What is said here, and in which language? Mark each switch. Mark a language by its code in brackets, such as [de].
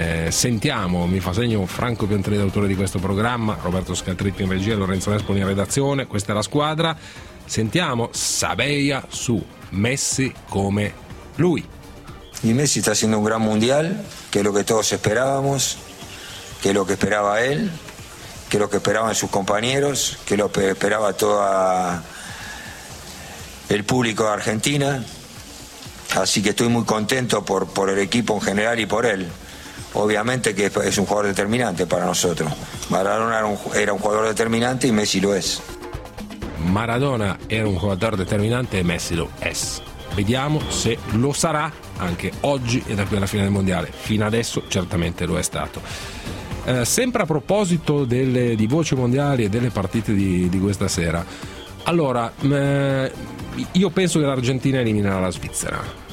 [it] Sentiamo, mi fa segno Franco Piantri, autore di questo programma, Roberto Scaltrippi in regia, Lorenzo Nespoli in redazione, questa è la squadra. Sentiamo Sabeia su Messi come lui. [es] Y Messi está haciendo un gran mundial, que es lo que todos esperábamos, que es lo que esperaba él, que es lo que esperaban sus compañeros, que es lo que esperaba todo el público de Argentina. Así que estoy muy contento por el equipo en general y por él. Obviamente que es un jugador determinante para nosotros. Maradona era un jugador determinante y Messi lo es. [it] Maradona era un giocatore determinante e Messi lo è. Vediamo se lo sarà anche oggi e da qui alla fine del mondiale. Fino adesso certamente lo è stato. Sempre a proposito di voci mondiali e delle partite di questa sera, allora io penso che l'Argentina eliminerà la Svizzera.